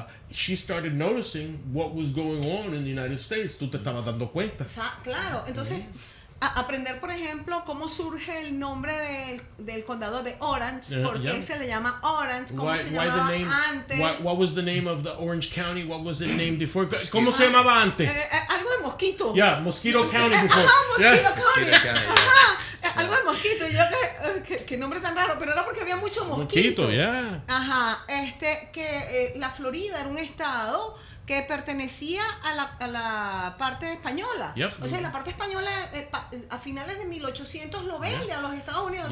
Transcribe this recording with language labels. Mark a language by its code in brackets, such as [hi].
[en] She started noticing what was going on in the United States. [es] Tú te estabas dando cuenta. Claro, entonces aprender, por ejemplo, cómo surge el nombre del condado de Orange, por qué se le llama Orange, cómo se llamaba antes. [en] What was the name of the Orange County? What was it named before? [es] ¿Cómo se llamaba antes? Algo de Mosquito. [en] Yeah, Mosquito County before. [es] Mosquito County. Algo de Mosquito. Y yo qué nombre tan raro, pero era porque había mucho mosquito. [en] Yeah. [es] Ajá, que la Florida era un estado que pertenecía a la parte española. [en] Yep. [es] O sea, la parte española a finales de 1800 lo vende a los Estados Unidos.